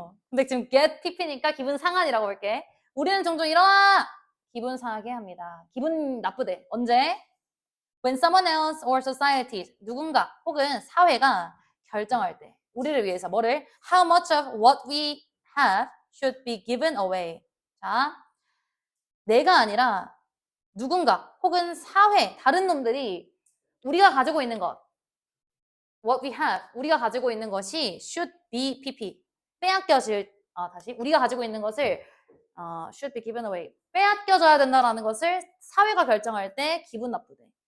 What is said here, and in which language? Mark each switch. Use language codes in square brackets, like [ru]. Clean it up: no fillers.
[ko] 근데 지금 get TP니까 기분 상한이라고 볼게. 우리는 종종 일어나! 기분 상하게 합니다. 기분 나쁘대. 언제? [en] When someone else or society, [ko] 누군가 혹은 사회가 결정할 때 우리를 위해서 뭐를? [en] How much of what we have should be given away. [ko] 자, 내가 아니라 누군가 혹은 사회, 다른 놈들이 우리가 가지고 있는 것 [en] what we have, [ko] 우리가 가지고 있는 것이 [en] should be pp [ko] 빼앗겨질 다시 우리가 가지고 있는 것을 [en] should be given away [ko] 빼앗겨져야 된다라는 것을 사회가 결정할 때 기분 나쁘대.